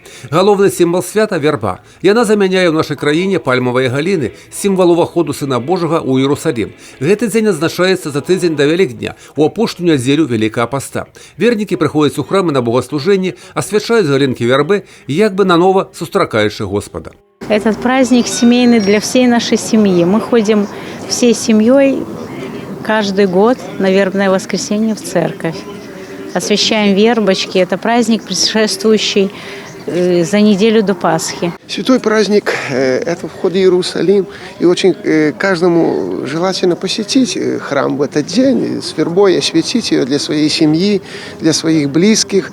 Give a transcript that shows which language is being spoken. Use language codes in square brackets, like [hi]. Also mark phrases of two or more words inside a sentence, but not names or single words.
[be] Галоўны сімвал свята – вярба. Яна замяняе ў нашай краіне пальмавыя галіны, сімвал уваходу Сына Божага ў Іерусалім. Гэты дзень адзначаецца за тыдзень да Вялікдня, у апошнюю нядзелю Вялікага паста. Вернікі прыходзяць у храмы на богослужэнні, асвячаюць галінкі вярбы, як бы наново сустракаючи Господа. [ru] Этот праздник семейный для всей нашей семьи. Мы ходим всей семьей каждый год на вербное воскресенье в церковь. Освящаем вербочки. Это праздник, предшествующий за неделю до Пасхи. Святой праздник – это вход в Иерусалим. И очень каждому желательно посетить храм в этот день, с вербой осветить ее для своей семьи, для своих близких.